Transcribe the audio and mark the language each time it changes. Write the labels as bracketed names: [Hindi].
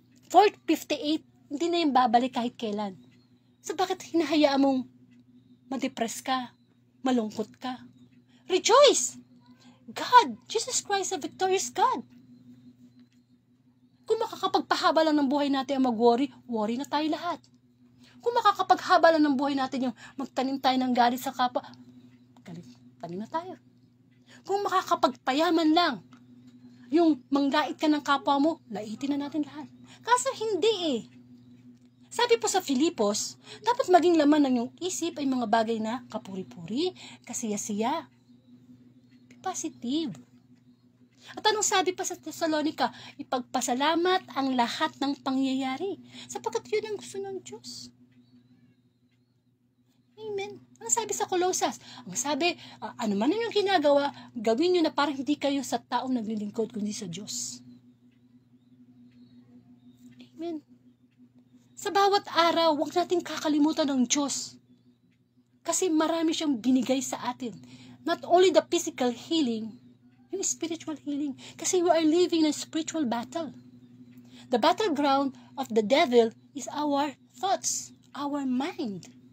[Filipino] 4:58, hindi na yung babalik kahit kailan. So bakit hinahayaan mong ma-depress ka, malungkot ka? Rejoice! [English] God, Jesus Christ, a victorious God. [Filipino] Kung makakapagpahaba lang ng buhay natin ang mag-worry, worry na tayo lahat. Kung makakapaghaba lang ng buhay natin yung magtanim tayo ng galit sa kapwa, tanim na tayo. Kung makakapagpayaman lang, yung manglait ka ng kapwa mo, laitin na natin lahat. Kaso hindi Sabi po sa Filipos, dapat maging laman ng iyong isip ay mga bagay na kapuri-puri, kasiya-siya. [English] Be positive. [Filipino] At anong sabi pa sa Thessalonica? Ipagpasalamat ang lahat ng pangyayari, sapagkat yun ang gusto ng Diyos. Amen. Ang sabi sa Colossus? Ang sabi, ano man yung ginagawa, gawin nyo na parang hindi kayo sa taong naglilingkod, kundi sa Diyos. Amen. Sa bawat araw, huwag natin kakalimutan ng Diyos. Kasi marami siyang binigay sa atin. [English] Not only the physical healing, yung spiritual healing. Kasi we are living in a spiritual battle. The battleground of the devil is our thoughts, our mind.